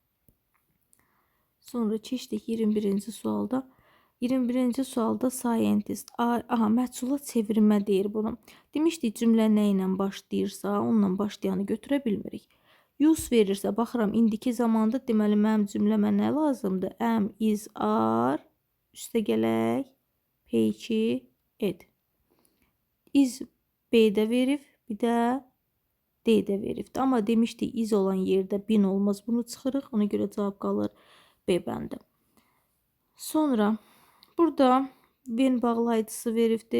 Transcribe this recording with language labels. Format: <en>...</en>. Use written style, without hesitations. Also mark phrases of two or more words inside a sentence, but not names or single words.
<az>Sonra keçdik 21-ci sualda. 21-ci sualda scientist, məhsula çevirmə deyir bunu. Demişdik, cümlə nə ilə başlayırsa, onunla başlayanı götürə bilmirik. Use verirsə, baxıram, indiki zamanda deməli, mənim cümləmə nə lazımdır?</az> <en>Am, is, are,</en> <az>üstə gələk, peki, ed. Is B-də verib, bir də D-də veribdir. Amma demişdik, is olan yerdə bin olmaz. Bunu çıxırıq, ona görə cavab qalır B bəndi. Sonra burada when bağlayıcısı veribdir.</az>